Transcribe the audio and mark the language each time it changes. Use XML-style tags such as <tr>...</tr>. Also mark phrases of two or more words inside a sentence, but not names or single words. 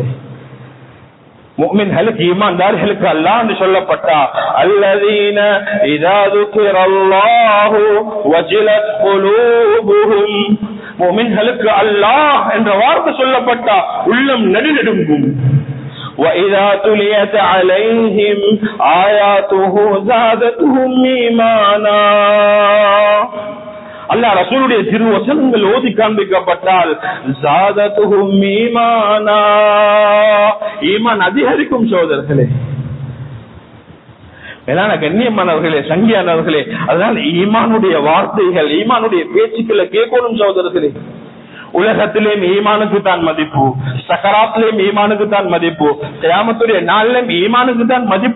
<ta>முஃமின்களுக்கு, ஈமான்தார்களுக்கு அல்லாஹ் என்று சொல்லப்பட்டா</ta> <ar>الذين إذا ذكر الله وجلت قلوبهم.</ar> <ta>முஃமின்களுக்கு அல்லாஹ் என்ற வார்த்தை சொல்லப்பட்டா உள்ளம் நடுநடுங்கும்.</ta> <ar>وَإِذَا تُلِيَتْ عَلَيْهِمْ آيَاتُهُ زَادَتْهُمْ إِيمَانًا.</ar> <ta>அல்லாஹ் ரசூலுடைய திருவசனங்கள் ஓதி காண்பிக்கப்பட்டால்</ta> <ar>زَادَتْهُمْ إِيمَانًا,</ar> <ta>ஈமான் அதிகரிக்கும் சகோதரர்களே. மேலான கண்ணியமானவர்களே, சங்கியானவர்களே, அதனால ஈமானுடைய வார்த்தைகள், ஈமானுடைய பேச்சுக்களை கேட்கணும் சகோதரர்களே. உலகத்திலேயும் ஈமானுக்கு தான் மதிப்பு, சக்கராத்திலேயும் ஈமானுக்கு தான் மதிப்பு, கியாமத்துடைய நாளிலும் ஈமானுக்கு தான் மதிப்பு.</ta>